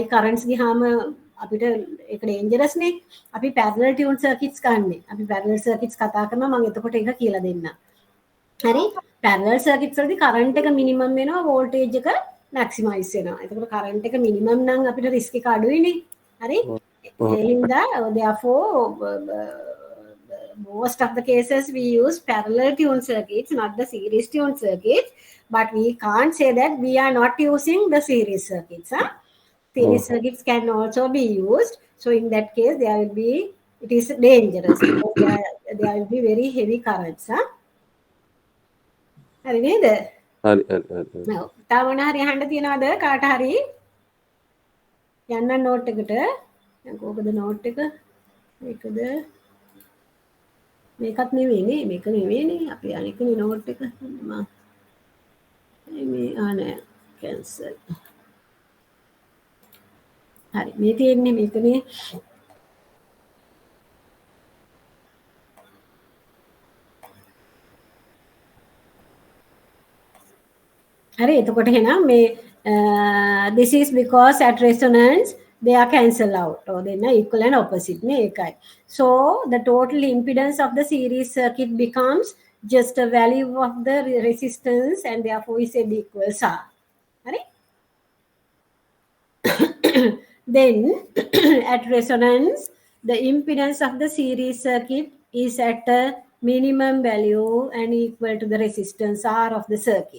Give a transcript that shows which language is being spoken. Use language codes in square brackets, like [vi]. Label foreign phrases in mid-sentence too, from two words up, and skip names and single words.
[si] කරන්ට්ස් ගියාම අපිට ඒක ඩේන්ජරස් නේ අපි [en] parallel tuned circuits [si] ගන්නෙ අපි [en] parallel circuits [si] කතා කරනවා මම එතකොට ඒක කියලා දෙන්නම් හරි [en] parallel circuits [si] වලදී කරන්ට් එක මිනිමම් වෙනවා වෝල්ටේජ් එක මැක්සිමයිස් වෙනවා එතකොට කරන්ට් එක මිනිමම් නම් අපිට රිස්ක් එක අඩුයිනේ හරි ඒ හින්දා [en] therefore most of the cases we use parallel tuned circuits, not the series tuned circuits. But we can't say that we are not using the series circuits. Huh? Series circuits can also be used. So in that case, it is dangerous because there will be very heavy currents. [si] Huh? හරි නේද? හරි. ඔව්. තව මොන හරි අහන්න තියනවද කාට හරි? යන්න නෝට් එකට. දැන් කොහොමද නෝට් එක? මේකද? මේකත් නෙවෙයිනේ. මේක නෙවෙයිනේ. අපි අනිකනේ නෝට් එක. මේ නෑ. කැන්සල්. හරි. මේ තියෙන්නේ මේකනේ. හරි එතකොට එහෙනම් මේ [en] this is because at resonance they are cancel out or then equal and opposite [si] නේ ඒකයි. [en] So the total impedance of the series circuit becomes just a value of the resistance and therefore we said equals R. [si] හරි? [en] Then at resonance the impedance of the series circuit is at a minimum value and equal to the resistance R of the circuit.